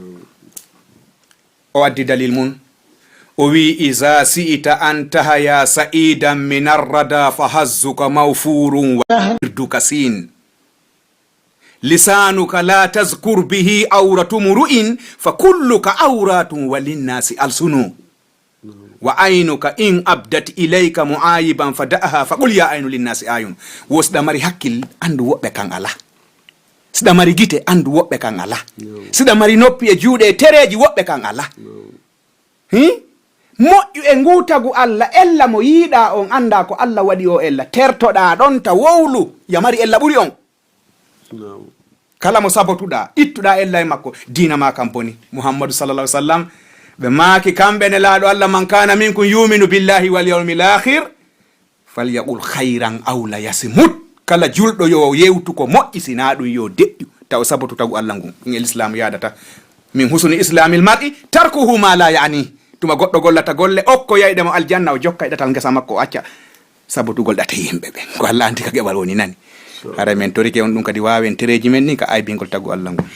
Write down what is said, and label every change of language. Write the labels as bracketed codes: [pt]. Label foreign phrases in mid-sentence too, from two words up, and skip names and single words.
[ff] o addi dalil mun o wi [ar] إذا شئت أن تحيا سعيدا من الردى فحظك موفور و عرضك صين لسانك لا تذكر به عورة امرئ فكلك عورات وللناس ألسن وعينك إن أبدت إليك معايبا فدعها فقل يا عين للناس أعين [ff] wo siɗa mari hakkil andu woɓɓe kan ala siɗa mari gite andu woɓɓe kan ala siɗa mari noppi e juuɗe e tereji woɓɓe kan ala moƴƴu e ngutagu Allah ella mo yiiɗa on anda ko Allah waɗi o ella tertoɗa ɗon ta wowlu yamari ella ɓuri on kala mo sabotuɗa ittuɗa ella e makko dina ma kam boni Muhammadu [ar] صلى الله عليه وسلم [ff] ɓe maaki kamɓe ne laaɗo Allah [ar] من كان منكم يؤمن بالله واليوم الآخر فليقل خيرا أو ليصمت [ff] kala julɗo yo yewtu ko moƴƴi sina ɗum yo deƴƴu taw sabotu tagu Allah ngun ɗum l'islam yadata [ar] من حسن إسلام المرء تركه ما لا يعنيه [ff] tuma goɗɗo gollata golle okko yayɗemo aljanna o jokka e ɗatal ngesa makko o acca sabotugol ɗate yimɓe ɓe ko Allah andi ka geɓal woni nani hara men torike on ɗum kadi wawen tereji men ni ka aybingol tagu Allah ngun